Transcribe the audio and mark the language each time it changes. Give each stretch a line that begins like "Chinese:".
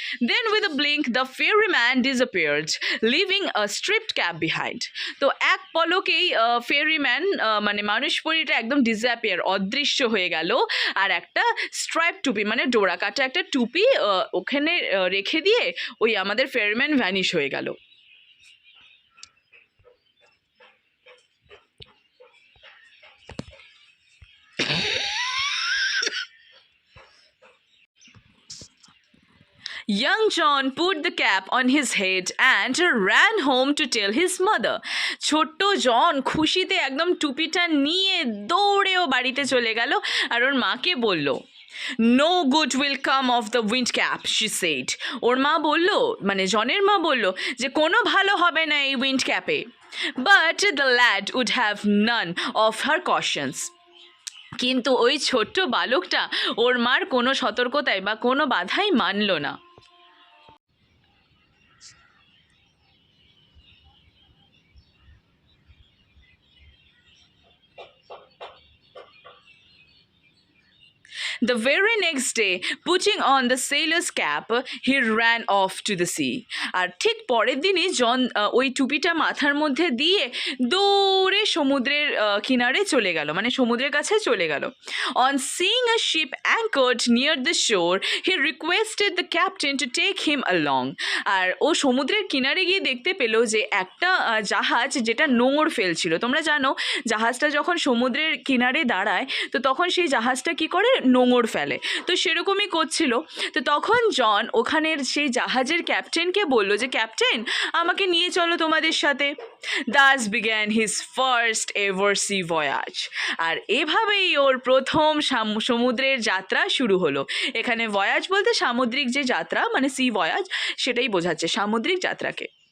English: Then with a blink the ferryman disappeared, leaving a stripped cap behind.
Bangla: তো এক পলকেই ফেরিম্যান মানে মানুষ পরিটা একদম ডিসঅ্যাপিয়ার, অদৃশ্য হয়ে গেল, আর একটা স্ট্রাইপ টুপি মানে ডোরা কাটা একটা টুপি ওখানে রেখে দিয়ে ওই আমাদের ফেরিম্যান ভ্যানিশ হয়ে গেল।
English: Young John put the cap on his head and ran home to tell his mother.
Bangla: ছোট্ট জন খুশিতে একদম টুপিটা নিয়ে দৌড়েও বাড়িতে চলে গেল, আর ওর মাকে বলল,
English: No good will come of the wind cap, she said.
Bangla: ওর মা বলল, মানে জনের মা বলল যে কোনো ভালো হবে না এই wind ক্যাপে।
English: But the lad would have none of her cautions.
Bangla: কিন্তু ওই ছোট্ট বালকটা ওর মার কোনো সতর্কতায় বা কোনো বাধাই মানল না।
English: The very next day, putting on the sailor's cap, he ran off to the sea.
Bangla: আর ঠিক পরের দিনই জন ওই টুপিটা মাথার মধ্যে দিয়ে দৌড়ে সমুদ্রের কিনারে চলে গেল, মানে সমুদ্রের কাছে চলে গেল।
English: On seeing a ship anchored near the shore, he requested the captain to take him along.
Bangla: আর ও সমুদ্রের কিনারে গিয়ে দেখতে পেল যে একটা জাহাজ যেটা নোঙর ফেলছিল। তোমরা জানো জাহাজটা যখন সমুদ্রের কিনারে দাঁড়ায়, তো তখন সেই জাহাজটা কি করে, নোঙর ফেলে। তো সেরকমই করছিল। তো তখন জন ওখানের সেই জাহাজের ক্যাপ্টেনকে বলল যে, ক্যাপ্টেন আমাকে নিয়ে চলো তোমাদের সাথে।
English: Thus began his first ever sea voyage.
Bangla: আর এভাবেই ওর প্রথম সমুদ্রের যাত্রা শুরু হলো। এখানে ভয়াজ বলতে সামুদ্রিক যে যাত্রা, মানে সি ভয়াজ, সেটাই বোঝাচ্ছে সামুদ্রিক যাত্রাকে।